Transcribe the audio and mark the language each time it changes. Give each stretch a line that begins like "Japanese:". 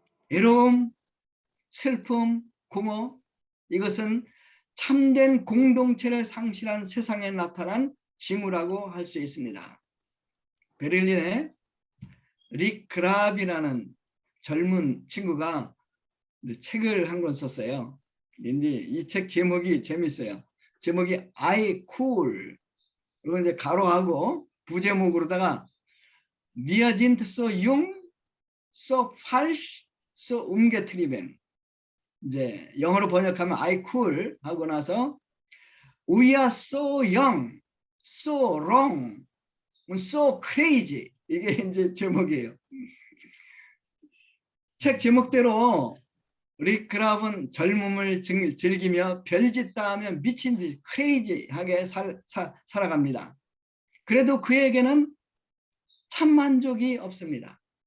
Korean: 애로움, 슬픔, 공허, 이것은 참된 공동체를 상실한 세상에 나타난 징후라고 할 수 있습니다. 베를린의 릭 그랍이라는 젊은 친구가 책을 한 권 썼어요. 이 책 제목이 재밌어요. 제목이 I cool. 그리고 이제 가로하고 부제목으로다가
German: Wir sind so jung, so falsch, so umgetrieben.
Korean: 이제 영어로 번역하면
English: I cool
Korean: 하고 나서
English: We are so young, so wrong, so crazy.
Korean: 이게 이제 제목이에요. 책 제목대로 릭 그랍은 젊음을 즐기며 별짓다 하면 미친 듯이 크레이지하게 살아갑니다. 그래도 그에게는 참 만족이 없습니다.